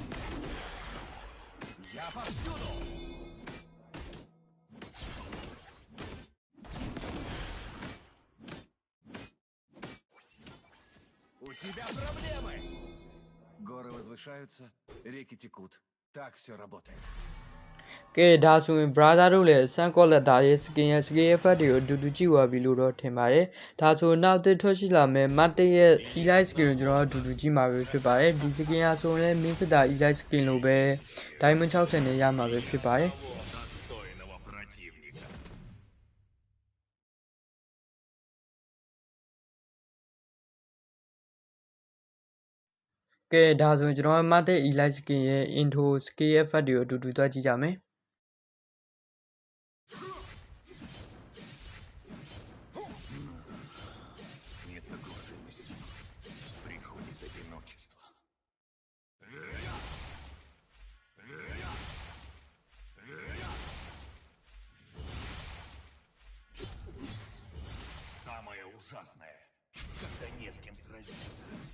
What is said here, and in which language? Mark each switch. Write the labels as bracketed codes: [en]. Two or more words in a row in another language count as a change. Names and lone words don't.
[ru] Я повсюду! У тебя проблемы! Горы возвышаются, реки текут. Так все работает. [my] ကဲဒါဆိုရင် brother တို့လည်း [en] sun collector [my] ရဲ့ skin ရဲ့ [en] skill effect [my] တွေကိုအတူတူကြည့်သွားပြီလို့တော့ထင်ပါတယ်ဒါဆိုနောက်တစ်ထွက်ရှိလာမယ် Mate ရဲ့ [en] elite skin [my] ကိုကျွန်တော်တို့အတူတူကြည့်မှာပဲဖြစ်ပါတယ်ဒီ skin ဟာဆိုရင်လည်း [en] main star elite skin [my] လို့ပဲ diamond 60နဲ့ရမှာပဲဖြစ်ပါတယ် [ru] достойного противника. [my] ကဲဒါဆိုရင်ကျွန်တော်တို့ Mate [en] elite skin [my] ရဲ့ [en] intro skill effect [my] တွေကိုအတူတူသွားကြည့်ကြမယ် [ru] С несокрушимостью приходит одиночество. Самое ужасное, когда не с кем сразиться.